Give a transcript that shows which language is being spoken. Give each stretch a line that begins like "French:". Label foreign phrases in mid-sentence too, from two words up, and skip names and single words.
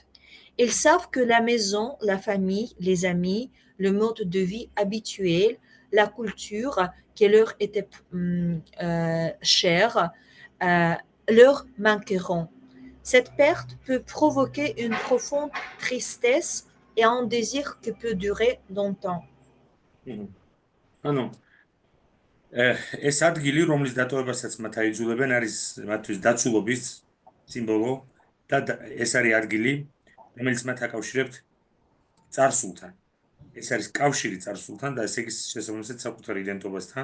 French: Ils savent que la maison, la famille, les amis, le mode de vie habituel, la culture qui leur était chère, leur manqueront. Cette perte peut provoquer une profonde tristesse et un désir qui peut durer longtemps.
Georgian: ანუ ეს ადგილი, რომლის დატოვებასაც მათ აიძულებენ, არის მათთვის დაცულობის სიმბოლო და ეს არის ადგილი, რომელიც მათ აკავშირებთ წარსულთან. ეს არის კავშირი წარსულთან და ესე იგი შესაბამისად საკუთარ იდენტობასთან.